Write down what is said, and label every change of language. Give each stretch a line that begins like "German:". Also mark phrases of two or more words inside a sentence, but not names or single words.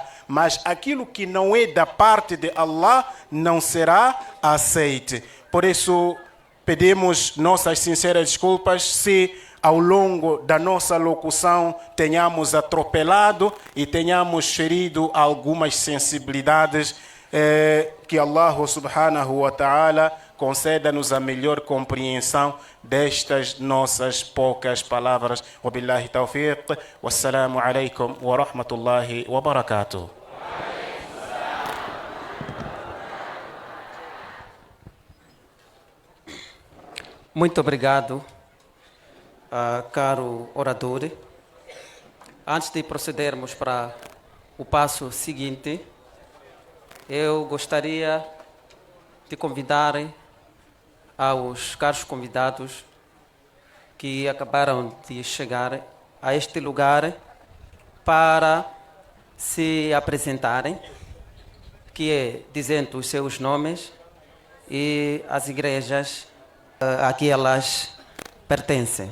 Portuguese: Mas aquilo que não é da parte de Allah não será aceite. Por isso, pedimos nossas sinceras desculpas se ao longo da nossa locução tenhamos atropelado e tenhamos ferido algumas sensibilidades. Que Allah
Arabic: سبحانه وتعالى
Portuguese: conceda-nos a melhor compreensão destas nossas poucas palavras.
Arabic: وبالله التوفيق. والسلام عليكم ورحمة الله وبركاته.
Portuguese: Muito obrigado, caro orador. Antes de procedermos para o passo seguinte, eu gostaria de convidar aos caros convidados que acabaram de chegar a este lugar para se apresentarem, que é dizendo os seus nomes e as igrejas a que elas pertencem.